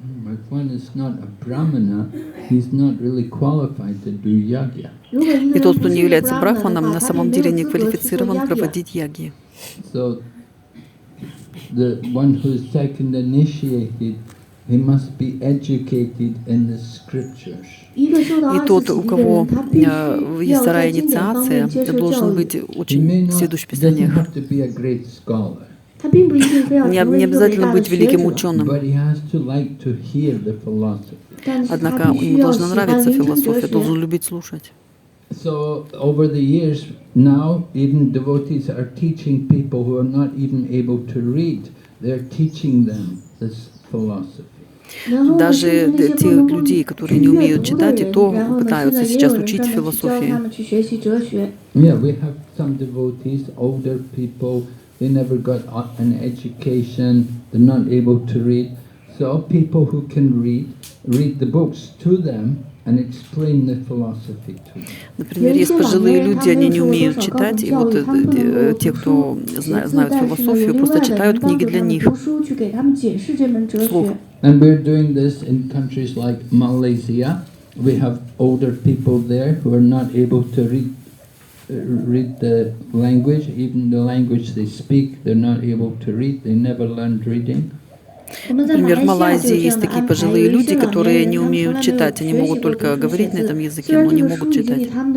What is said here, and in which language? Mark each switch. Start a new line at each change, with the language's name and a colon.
English: If one is not a brahmana, he's not really qualified to do yagya.
Russian: И тот, кто не является брахманом, на самом деле не квалифицирован проводить ягьи.
English: So the one who is second initiated, he must be educated in the scriptures.
Russian: И тот, у кого есть вторая инициация, должен быть очень сведущ в
English: Doesn't
Russian: писаниях.
English: have to be a great scholar,
Russian: Не обязательно быть великим ученым.
English: but he has to like to hear the philosophy.
Russian: Однако ему должна нравиться философия, должен любить слушать.
English: So over the years now, even devotees are teaching people who are not even able to read. They're teaching them this philosophy.
Russian: Даже те людей, которые не умеют читать, и то пытаются сейчас учить философию.
English: Yeah, we have some devotees, older people, they never got an education, they're not able to read. So people who can read the books to them and explain the philosophy to them.
Russian: Например, есть пожилые люди, они не умеют читать, и вот те, кто знают философию, просто читают книги для них вслух.
English: And we're doing this in countries like Malaysia. We have older people there who are not able to read the language, even the language they speak, they're not able to read, they never learned reading.
Russian: Например, в Малайзии есть такие пожилые люди, которые не умеют читать, они могут только говорить на этом языке, но не могут читать.